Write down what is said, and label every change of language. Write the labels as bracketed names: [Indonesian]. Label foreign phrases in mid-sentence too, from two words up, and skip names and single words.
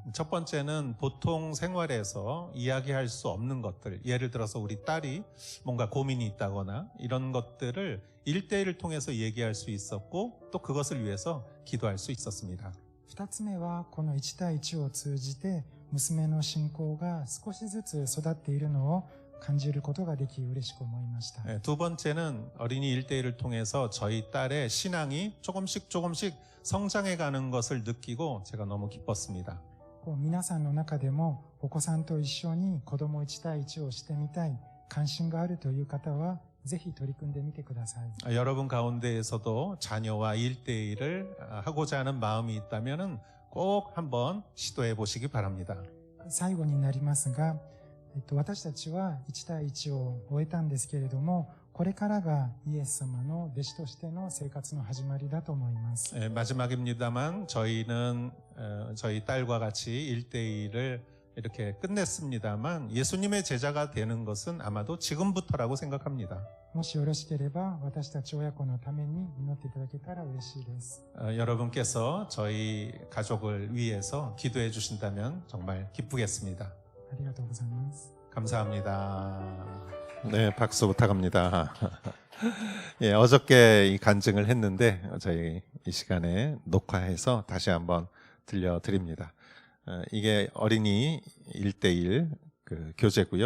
[Korean] 첫 번째는 보통 생활에서 이야기할 수 없는 것들, 예를 들어서 우리 딸이 뭔가 고민이 있다거나 이런 것들을 1대1을 통해서 얘기할 수 있었고 또 그것을 위해서 기도할 수 있었습니다. [Japanese] 二つ目はこの1対1を通じて娘の信仰が少しずつ育っているのを感じることができ嬉しく思いました。 [Korean] 두 번째는 어린이 1대1을 통해서 저희 딸의 신앙이 조금씩 성장해가는 것을 느끼고 제가 너무 기뻤습니다. [Japanese] 皆さんの中でもお子さんと一緒に子供1対1をしてみたい、関心があるという方はぜひ取り組んでみてください。 [Korean] 여러분 가운데에서도 자녀와 1대1을 하고자 하는 마음이 있다면 꼭 한번 시도해 보시기 바랍니다. [Japanese] 最後になりますが、私たちは1対1を終えたんですけれども、これからがイエス様の弟子としての生活の始まりだと思います。 [Korean] 마지막입니다만 저희는 저희 딸과 같이 1대1을 이렇게 끝냈습니다만 예수님의 제자가 되는 것은 아마도 지금부터라고 생각합니다. [Japanese] もしよろしければ私たち親子のために祈っていただけたら嬉しいです。 [Korean] 여러분께서 저희 가족을 위해서 기도해 주신다면 정말 기쁘겠습니다. [Japanese] ありがとうございます。 [Korean] 감사합니다. 네, 박수 부탁합니다. 예, 어저께 이 간증을 했는데 저희 이 시간에 녹화해서 다시 한번 들려드립니다. 이게 어린이 1대1 그 교재고요.